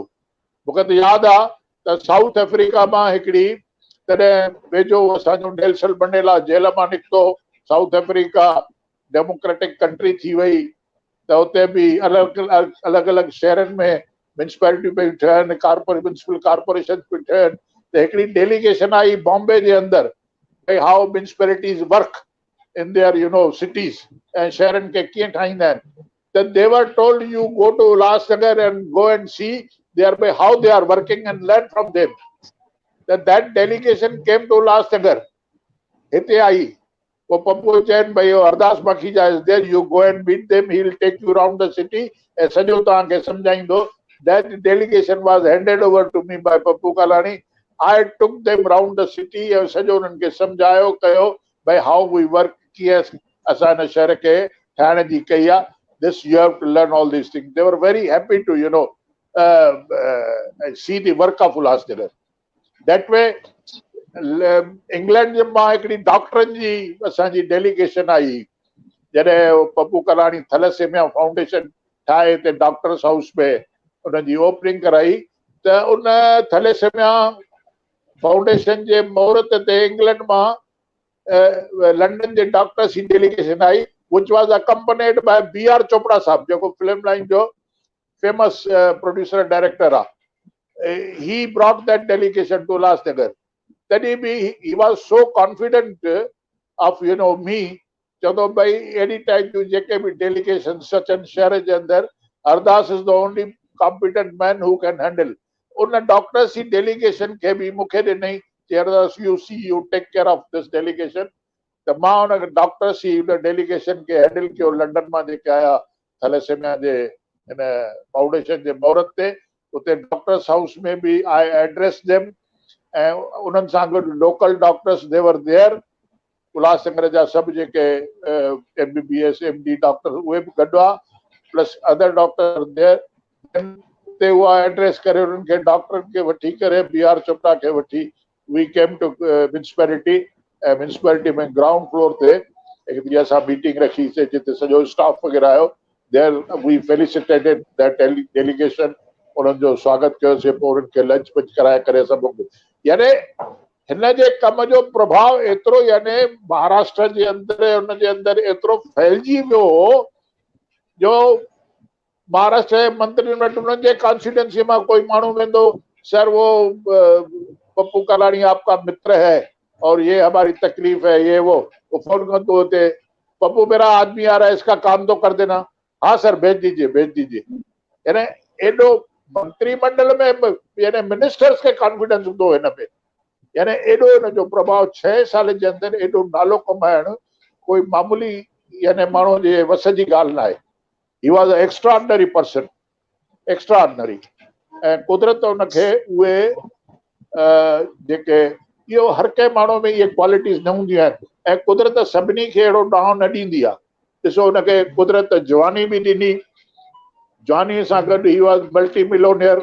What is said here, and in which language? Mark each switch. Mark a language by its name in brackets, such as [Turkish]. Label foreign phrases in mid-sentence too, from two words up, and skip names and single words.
[Sindhi] मूंखे त यादि आहे त साउथ अफ्रीका मां हिकिड़ी तॾहिं वेझो असांजो नेल्सन मंडेला जेल मां निकितो साउथ अफ्रीका [English] democratic country [Sindhi] थी वई त उते बि अलॻि शहरनि में म्युनिसिपैलिटी बि ठहियनि [English] municipal corporation [Sindhi] बि ठहियनि त हिकिड़ी डेलीगेशन आई बॉम्बे जे अंदरि भई [English] how municipalities work in their cities [Sindhi] ऐं शहरनि खे कीअं ठाहींदा आहिनि त [English] they were told you go to Ulhasnagar and go and see there how they are working and learn from them. that delegation came to Ulhasnagar [Sindhi] हिते आई वो पप्पू चैन भाई अरदास माखीजा [English] is there, you go and meet them, he will take you around the city [Sindhi] ऐं सॼो तव्हांखे सम्झाईंदो. [English] That delegation was handed over to me by Pappu Kalani. I took them around the city [Sindhi] ऐं सॼो उन्हनि खे सम्झायो कयो भाई [English] how we work, [Sindhi] कीअं असां हिन शहर खे ठाहिण जी कई आहे. [English] This you have to learn all these things. They were very happy to see the work of Ulhasnagar. That way [Sindhi] इंग्लैंड जे मां हिकिड़ी डॉक्टरनि जी असांजी डेलीगेशन आई जॾहिं पप्पू कलाणी थैलेसेमिया फाउंडेशन ठाहे हिते डॉक्टर्स हाउस में उनजी ओपनिंग कराई त उन थैलेसेमिया फाउंडेशन जे मुहूर्त ते इंग्लैंड मां लंडन जे डॉक्टर्स जी डेलीगेशन आई [English] which was accompanied by B.R. [Sindhi] चोपड़ा साहब जेको [English] film line [Sindhi] जो [English] famous producer director [Sindhi] आहे. [English] He brought that delegation to Ulhasnagar. [Sindhi] तॾहिं बि [English] he was so confident of me [Sindhi] चवंदो भाई [English] any time [Sindhi] जूं जेके बि डेलीगेशन्स अचनि शहर जे अंदरि [English] Ardas is the only competent man who can handle. [Sindhi] उन डॉक्टर्स जी डेलीगेशन खे बि मूंखे ॾिनई कि [English] Ardas you take care of this delegation. [Sindhi] त मां हुन डॉक्टर्स जी हुन डेलीगेशन खे हैंडल कयो लंडन मां जेके आया थैलेसेमिया जे हिन फाउंडेशन जे मुहूर्त ते. उते डॉक्टर्स हाउस में बि [English] I address them [Sindhi] ऐं उन्हनि सां गॾु [English] local doctors were there. [Sindhi] उल्हासनगर जा सभु जेके MBBS MD डॉक्टर उहे बि गॾु आहे [English] plus other doctor there. [Sindhi] उते उहा एड्रेस करे उन्हनि खे डॉक्टरनि खे वठी करे B.R. चोपड़ा खे वठी [English] we came to municipality [Sindhi] ऐं म्युनिसिपैलिटी में [English] ground floor [Sindhi] ते हिकु ॾींहुं असां मीटिंग रखीसीं जिते सॼो स्टाफ वग़ैरह आयो. [English] There we felicitated that delegation. [Sindhi] उन्हनि जो स्वागत कयोसीं. पोइ उन्हनि खे लंच वंच कराए करे सभु यानी हिन जे कम जो प्रभाव एतिरो यानी महाराष्ट्र जे अंदरि हुन जे अंदरि एतिरो फैलिजी वियो जो महाराष्ट्र जे मंत्रियुनि वटि उन्हनि जे कॉन्स्टिट्यूएंसी मां कोई माण्हू वेंदो [Hindi] सर वो पप्पू कलाणी आपका मित्र है और ये हमारी तकलीफ है ये वो [Sindhi] फोन कंदो [Hindi] होते पप्पू मेरा आदमी आ रहा है इसका काम तो कर देना. हाँ सर भेज दीजिए. [Sindhi] यानी एॾो मंत्रिमंडल में यानी मिनिस्टर्स खे कॉन्फिडेंस हूंदो हिन में. यानी एॾो हिन जो प्रभाव 6 साल जे अंदरि एॾो नालो कमाइण कोई मामूली यानी माण्हू जे वस जी ॻाल्हि न आहे. [English] He was a extraordinary person extraordinary. [Sindhi] ऐं कुदरत हुनखे उहे जेके इहो हर कंहिं माण्हू में इहे क्वालिटीज़ न हूंदियूं आहिनि ऐं कुदरत सभिनी खे अहिड़ो ॾांहुं न ॾींदी आहे. ॾिसो हुनखे कुदरत जवानी बि ॾिनी. जवानी सां गॾु [English] he was multi millionaire.